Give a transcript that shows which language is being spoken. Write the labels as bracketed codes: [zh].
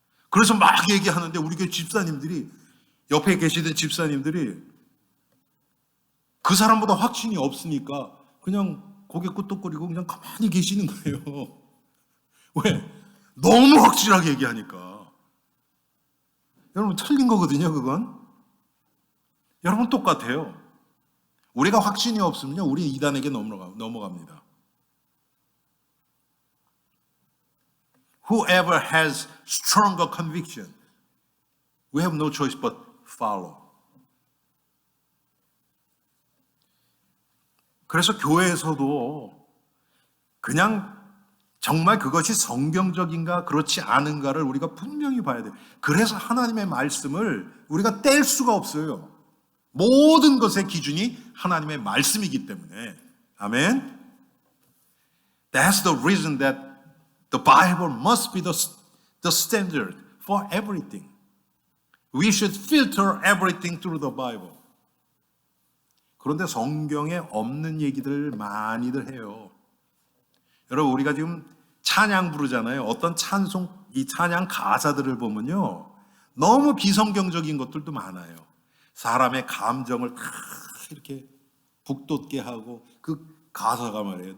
[ko] 그래서 막 얘기하는데 우리 교회 집사님들이 옆에 계시던 집사님들이 그 사람보다 확신이 없으니까 그냥 고개 끄덕거리고 그냥 가만히 계시는 거예요. 왜? 너무 확실하게 얘기하니까. 여러분 틀린 거거든요, 그건. 여러분 똑같아요. 우리가 확신이 없으면요, 우리 이단에게 넘어갑니다. [en] Whoever has stronger conviction, we have no choice but follow. [ko] 그래서 교회에서도 그냥 정말 그것이 성경적인가 그렇지 않은가를 우리가 분명히 봐야 돼요. 그래서 하나님의 말씀을 우리가 뗄 수가 없어요. 모든 것의 기준이 하나님의 말씀이기 때문에. 아멘. [en] That's the reason that the Bible must be the standard for everything. We should filter everything through the Bible. [ko] 그런데 성경에 없는 얘기들 많이들 해요. 여러분 우리가 지금 찬양 부르잖아요. 어떤 이 찬양 가사들을 보면요. 너무 비성경적인 것들도 많아요. 사람의 감정을 다 이렇게 북돋게 하고 그 가사가 말이에요.